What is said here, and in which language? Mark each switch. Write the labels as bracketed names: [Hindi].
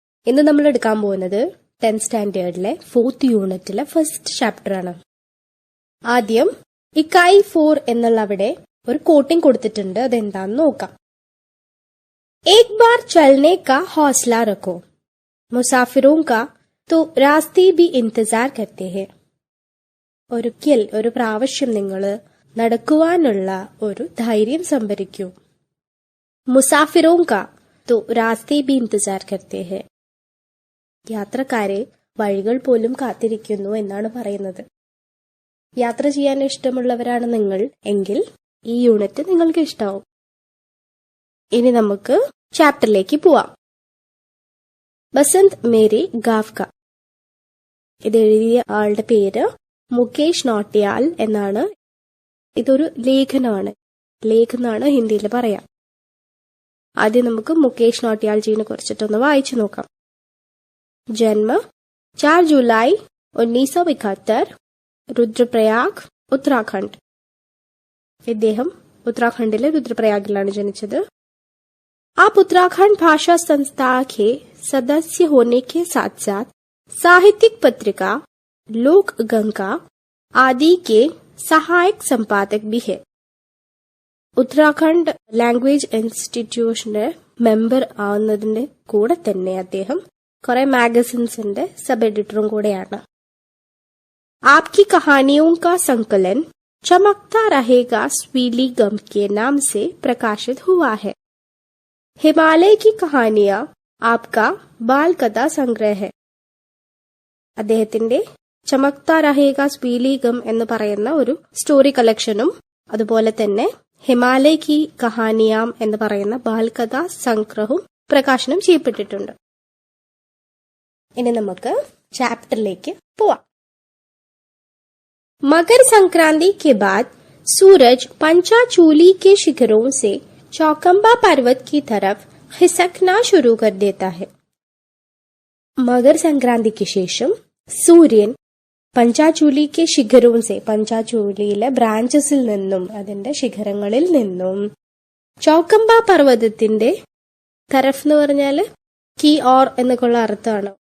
[Malayalam] ഇന്ന് നമ്മൾ എടുക്കാൻ പോകുന്നത് 10th സ്റ്റാൻഡേർഡിലെ 4th യൂണിറ്റിലെ ഫസ്റ്റ് ചാപ്റ്റർ ആണ്. ആദ്യം ഇക്കായി 4 എന്നുള്ള അവിടെ ഒരു കോട്ടിംഗ് കൊടുത്തിട്ടുണ്ട്, അതെന്താന്ന് നോക്കാം. [Hindi] एक बार चलने का हौसला रखो, मुसाफिरों का तो रास्ते भी इंतजार करते हैं. [Malayalam] ഒരിക്കൽ ഒരു പ്രാവശ്യം നിങ്ങൾ നടക്കുവാനുള്ള ഒരു ധൈര്യം സംഭരിക്കൂ. [Hindi] മുസാഫിറോं का तो रास्ते भी इंतजार करते हैं. [Malayalam] യാത്രക്കാരെ വഴികൾ പോലും കാത്തിരിക്കുന്നു എന്നാണ് പറയുന്നത്. യാത്ര ചെയ്യാൻ ഇഷ്ടമുള്ളവരാണ് നിങ്ങൾ എങ്കിൽ ഈ യൂണിറ്റ് നിങ്ങൾക്ക് ഇഷ്ടാവും. ഇനി നമുക്ക് ചാപ്റ്ററിലേക്ക് പോവാം. ബസന്ത് മേരി ഗാവ് ക. ഇത് എഴുതിയ ആളുടെ പേര് മുകേഷ് നോട്ടിയാൽ എന്നാണ്. ഇതൊരു ലേഖനാണ് ഹിന്ദിയിൽ പറയാം. ആദ്യം നമുക്ക് മുകേഷ് നോട്ടിയാൽ ജീനെ കുറിച്ചിട്ടൊന്ന് വായിച്ചു നോക്കാം. ജന്മ 4 ജൂലൈ 1971, രുദ്രപ്രയാഗ്, ഉത്തരാഖണ്ഡ്. ഇദ്ദേഹം ഉത്തരാഖണ്ഡിലെ രുദ്രപ്രയാഗിലാണ് ജനിച്ചത്. [Hindi] आप उत्तराखंड भाषा संस्था के सदस्य होने के साथ साथ साहित्यिक पत्रिका लोक गंगा आदि के सहायक संपादक भी है. [Malayalam] ഉത്തരാഖണ്ഡ് ലാംഗ്വേജ് ഇൻസ്റ്റിറ്റ്യൂഷന്റെ മെമ്പർ ആവുന്നതിന്റെ കൂടെ തന്നെ അദ്ദേഹം കുറെ മാഗസിൻസിന്റെ സബ് എഡിറ്ററും കൂടെയാണ്. [Hindi] आपकी कहानियों का संकलन चमकता रहेगा स्वीली गम के नाम से प्रकाशित हुआ है. हिमालय की कहानियां आपका बाल कथा संग्रह है. [Malayalam] അദ്ദേഹത്തിന്റെ ചമക്താ രഹേഗ സ്വീലി ഗം എന്ന് പറയുന്ന ഒരു സ്റ്റോറി കളക്ഷനും അതുപോലെ തന്നെ ഹിമാലയ കി കഹാനിയാം എന്ന് പറയുന്ന ബാൽകഥാ സംഗ്രഹവും പ്രകാശനം ചെയ്യപ്പെട്ടിട്ടുണ്ട്. ഇനി നമുക്ക് ചാപ്റ്ററിലേക്ക് പോവാം. [Hindi] मकर संक्रांति के बाद सूरज पंचाचूली के शिखरों से चौकंबा पर्वत की तरफ खिसकना शुरू कर देता है. मकर संक्रांति के [Malayalam] ശേഷം സൂര്യൻ പഞ്ചാചൂലിക്ക് ശിഖരവും സെ പഞ്ചാചൂലിയിലെ ബ്രാഞ്ചസിൽ നിന്നും അതിന്റെ ശിഖരങ്ങളിൽ നിന്നും ചൗക്കമ്പ പർവ്വതത്തിന്റെ തരഫ് എന്ന് പറഞ്ഞാല് കി ഓർ എന്നൊക്കെയുള്ള അർത്ഥമാണ്.